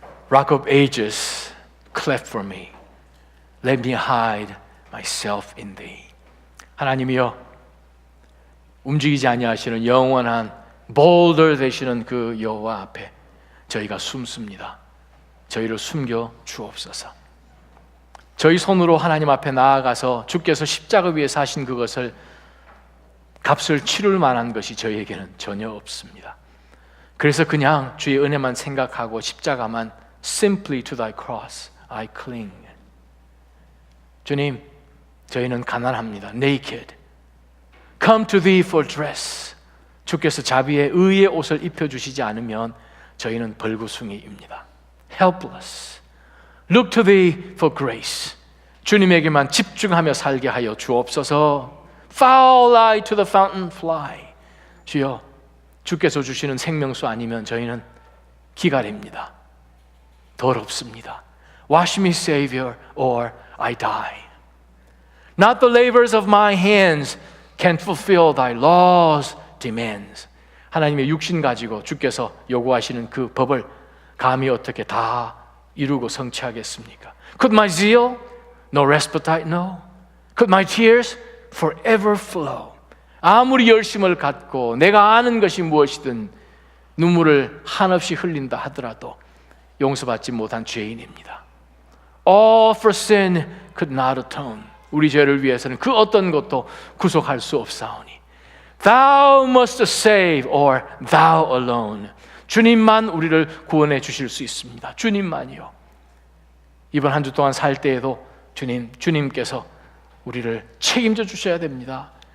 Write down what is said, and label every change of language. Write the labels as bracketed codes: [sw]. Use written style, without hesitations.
[en] Rock of ages, cleft for me. Let me hide myself in thee. [ko] 하나님이여, 움직이지 아니하시는 영원한 boulder 되시는 그 여호와 앞에 저희가 숨습니다. 저희를 숨겨 주옵소서. 저희 손으로 하나님 앞에 나아가서 주께서 십자가 위에서 하신 그것을 값을 치룰 만한 것이 저희에게는 전혀 없습니다. 그래서 그냥 주의 은혜만 생각하고 십자가만 [en] Simply to thy cross I cling. [ko] 주님, 저희는 가난합니다. [en] Naked. Come to thee for dress. [ko] 주께서 자비의 의의 옷을 입혀주시지 않으면 저희는 벌구숭이입니다. [en] Helpless. Look to thee for grace. [ko] 주님에게만 집중하며 살게 하여 주옵소서. [en] Foul I to the fountain fly. [ko] 주여, 주께서 주시는 생명수 아니면 저희는 기갈입니다. 더럽습니다. [en] Wash me, Savior, or I die. Not the labors of my hands can fulfill thy laws demands. [ko] 하나님의 육신 가지고 주께서 요구하시는 그 법을 감히 어떻게 다 이루고 성취하겠습니까? [en] Could my zeal no respite know? Could my tears forever flow? [ko] 아무리 열심을 갖고 내가 아는 것이 무엇이든 눈물을 한없이 흘린다 하더라도 용서받지 못한 죄인입니다. [en] All for sin could not atone. [ko] 우리 죄를 위해서는 그 어떤 것도 구속할 수 없사오니 [en] Thou must save or Thou alone. [ko] 주님만 우리를 구원해 주실 수 있습니다. 주님만이요. 이번 한 주 동안 살 때에도 주님께서 우리를 책임져 주셔야 됩니다.